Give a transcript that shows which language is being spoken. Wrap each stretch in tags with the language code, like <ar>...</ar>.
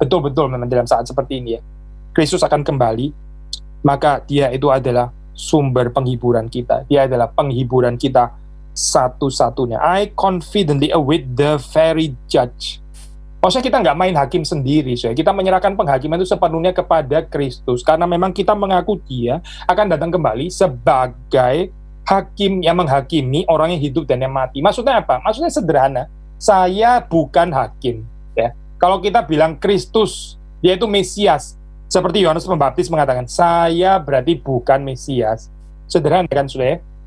<id>Betul-betul memang dalam saat seperti ini ya, Kristus akan kembali, maka dia itu adalah sumber penghiburan kita. Dia adalah penghiburan kita satu-satunya.</id> <en>I confidently await the very judge.</en> <id>Maksudnya kita nggak main hakim sendiri, so. Kita menyerahkan penghakiman itu sepenuhnya kepada Kristus, karena memang kita mengaku dia akan datang kembali sebagai hakim yang menghakimi orang yang hidup dan yang mati. Maksudnya apa? Maksudnya sederhana, saya bukan hakim. Ya. Kalau kita bilang Kristus, dia itu Mesias, seperti Yohanes Pembaptis mengatakan, saya berarti bukan Mesias. Sederhana kan saudara?</id>